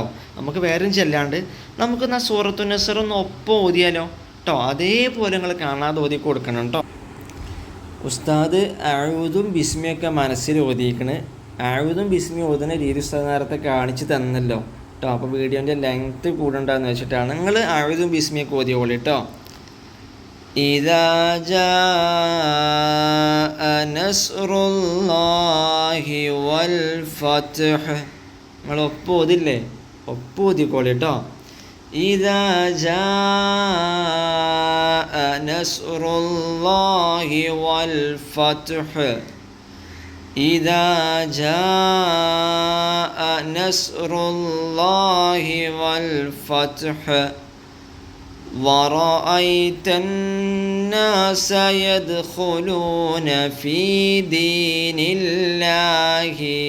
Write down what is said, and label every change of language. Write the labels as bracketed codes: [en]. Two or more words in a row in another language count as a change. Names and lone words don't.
[ml] നമുക്ക് വേറെ ചെല്ലാണ്ട് നമുക്ക് എന്നാൽ സൂറത്തുൻ നസർ ഒന്ന് ഒപ്പം ഓതിയാലോ കേട്ടോ. അതേപോലെ നിങ്ങൾ കാണാതെ ഓതി കൊടുക്കണം കേട്ടോ. ഉസ്താദ് അഊദും ബിസ്മിയൊക്കെ മനസ്സിൽ ഓതിയിരിക്കണ്. അഊദും ബിസ്മി ഓതുന്ന രീതി ഉസ്താദ് നേരത്തെ കാണിച്ച് തന്നല്ലോ കേട്ടോ. അപ്പോൾ വീഡിയോൻ്റെ ലെങ്ത്ത് കൂടണ്ടെന്ന് വെച്ചിട്ടാണ്. നിങ്ങൾ അഊദും ബിസ്മിയൊക്കെ ഓതിയോളി കേട്ടോ. [ar] إذا جاء نصر الله والفتح. [ml] നിങ്ങൾ ഒപ്പം ഓതില്ലേ, ഒപ്പം ഓതിക്കോളി കേട്ടോ. [ar] إذا جاء نصر الله والفتح إذا جاء نصر الله والفتح ورأيت الناس يدخلون في دين الله